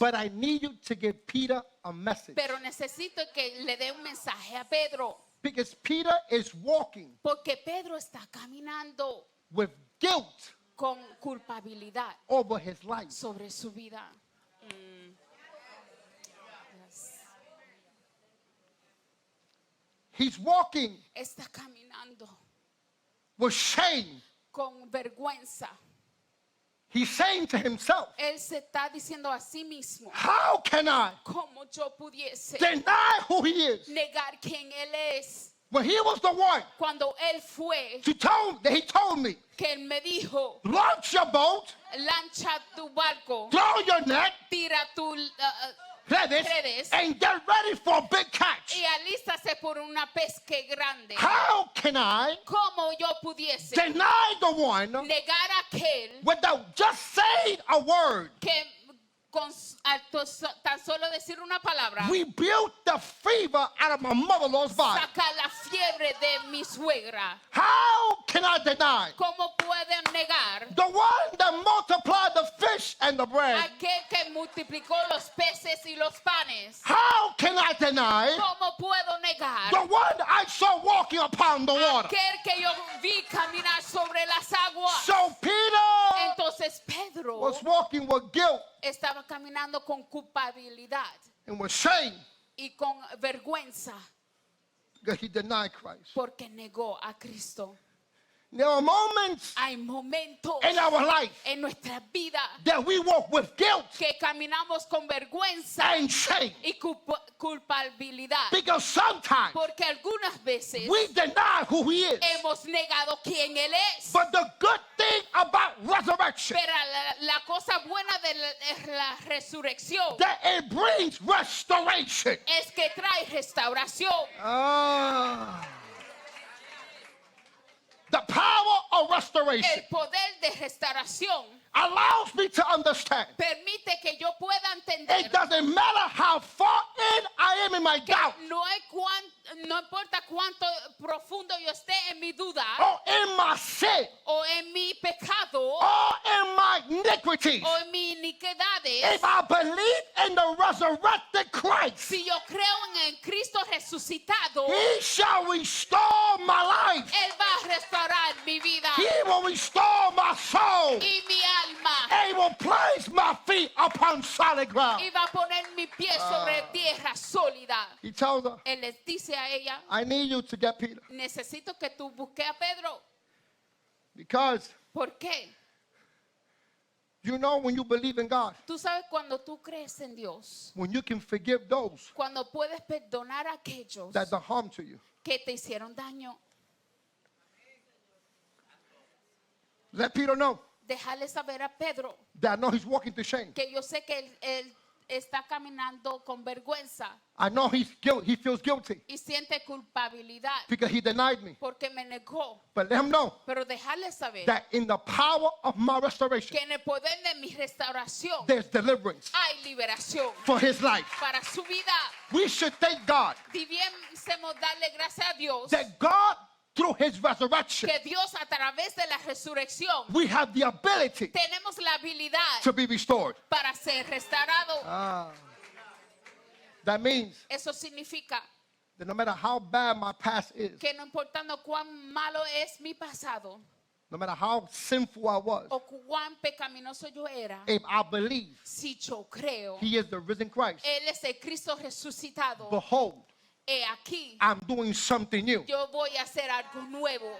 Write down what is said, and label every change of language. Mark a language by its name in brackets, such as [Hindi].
[English] but I need you to give Peter a message. [Spanish] Pero necesito que le dé un mensaje a Pedro. [English] Because Peter is walking [Spanish] Porque Pedro está caminando [English] with guilt [Spanish] con culpabilidad [English] over his life. [Spanish] sobre su vida. [English] Yes. He's walking [Spanish] Está caminando [English] with shame. [Spanish] con vergüenza. [English] He's saying to himself, [Spanish] Él se está diciendo a sí mismo, [English] how can I [Spanish] ¿cómo yo pudiese [English] deny who he is [Spanish] negar quién él es? [English] when he was the one [Spanish] Cuando él fue, [English] that he told me, [Spanish] que él me dijo, [English] launch your boat, [Spanish] lancha tu barco, [English] throw your net, [Spanish] tira tu redes, redes, [English] and get ready for a big catch. [Spanish] y alístase por una pesca grande. [English] How can I [Spanish] ¿Cómo yo pudiese [English] deny the one [Spanish] negar a aquel [English] without just saying a word? [Spanish] que tan solo decir una palabra [English] Rebuke the fever out of my mother-in-law's body. [Spanish] saca la fiebre de mi suegra? [English] How can I deny [Spanish] ¿Cómo pueden negar [English] the one that multiplied the fish and the bread? [Spanish] aquel que multiplicó los peces y los panes? [English] How can I deny [Spanish] ¿Cómo puedo negar [English] the one I saw walking upon the water? [Spanish] aquel que yo vi caminar sobre las aguas? [English] So Peter [Spanish] Entonces Pedro [English] was walking with guilt [Spanish] estaba caminando con culpabilidad [English] and with shame [Spanish] y con vergüenza [English] because he denied Christ. [Spanish] porque negó a Cristo. [English] There are moments [Spanish] Hay momentos [English] in our life [Spanish] en nuestra vida [English] that we walk with guilt [Spanish] que caminamos con vergüenza [English] and shame [Spanish] y culpabilidad, [English] because sometimes [Spanish] porque algunas veces [English] we deny who he is. [Spanish] hemos negado quién Él es. [English] But the good thing about resurrection, [Spanish] Pero la cosa buena de la resurrección [English] that it brings restoration. [Spanish] es que trae restauración. [English] The power of restoration [Spanish] El poder de restauración [English] allows me to understand. [Spanish] permite que yo pueda entender [English] It doesn't matter how far in I am in my doubt [Spanish] no importa cuánto profundo yo esté en mi duda [English] or in my sin [Spanish] o en mi pecado [English] or in my iniquities. [Spanish] o en mis iniquidades. [English] If I believe in the resurrected Christ, [Spanish] Si yo creo en el Cristo resucitado, [English] he shall restore my life. [Spanish] Él va a restaurar mi vida [English] He will restore my soul. [Spanish] y mi alma [English] He will place my feet upon solid ground. [Spanish] y va a poner mi pie sobre tierra sólida. [English] He tells her, [Spanish] Él les dice a ella, [English] I need you to get Peter. [Spanish] necesito que tú busques a Pedro. [English] Because [Spanish] ¿Por qué? [English] you know when you believe in God, [Spanish] Tú sabes cuando tú crees en Dios, [English] when you can forgive those [Spanish] cuando puedes perdonar a aquellos [English] that do harm to you. [Spanish] que te hicieron daño, [English] Let Peter know [Spanish] dejarle saber a Pedro [English] that I know he's walking to shame. [Spanish] que yo sé que él está caminando con vergüenza [English] I know he feels guilty [Spanish] y siente culpabilidad [English] because he denied me. [Spanish] porque me negó. [English] But let him know [Spanish] Pero dejarle saber [English] that in the power of my restoration, [Spanish] que en el poder de mi restauración [English] there's deliverance [Spanish] hay liberación [English] for his life. [Spanish] para su vida. [English] We should thank God [Spanish] Debiésemos darle gracias a Dios [English] that God, through his resurrection, [Spanish] que Dios a través de la resurrección [English] we have the ability [Spanish] tenemos la habilidad [English] to be restored. [Spanish] para ser restaurado. [English] That means [Spanish] Eso significa [English] that no matter how bad my past is, [Spanish] que no importando cuán malo es mi pasado [English] no matter how sinful I was, [Spanish] o cuán pecaminoso yo era, [English] if I believe [Spanish] si yo creo, [English] he is the risen Christ, [Spanish] Él es el Cristo resucitado. [English] behold, [Spanish] He aquí, [English] I'm doing something new. [Spanish] yo voy a hacer algo nuevo.